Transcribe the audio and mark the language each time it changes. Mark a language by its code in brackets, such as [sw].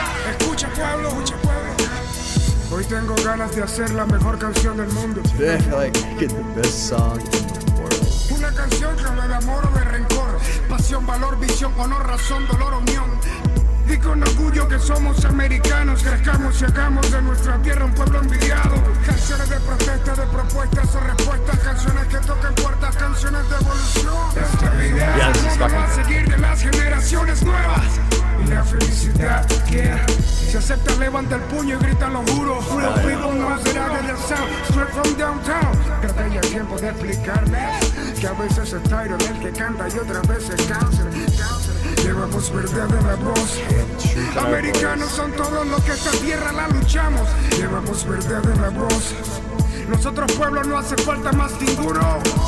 [es] Escucha pueblo, hoy tengo ganas de hacer la mejor canción del mundo. [en] Today I feel like making the best song in the world. [es] Una canción que habla de amor o de rencor, pasión, valor, visión, honor, razón, dolor, unión. Y con orgullo que somos americanos, crezcamos y hagamos de nuestra tierra un pueblo envidiado. Canciones de protesta, de propuestas o respuestas, canciones que toquen puertas, canciones de evolución. La estabilidad va a seguir de las generaciones nuevas. Y la felicidad que se acepta, levanta el puño y grita lo juro. [en] Real people [es] no será de [en] the sound, straight from downtown. [es] Creo que ya es tiempo de explicarles que a veces es Tyron el que canta y otras veces Cáncer. Llevamos verdad en la voz. Americanos son todos los que esta tierra la luchamos. Llevamos verdad en la voz. Nosotros pueblos no hace falta más ninguno.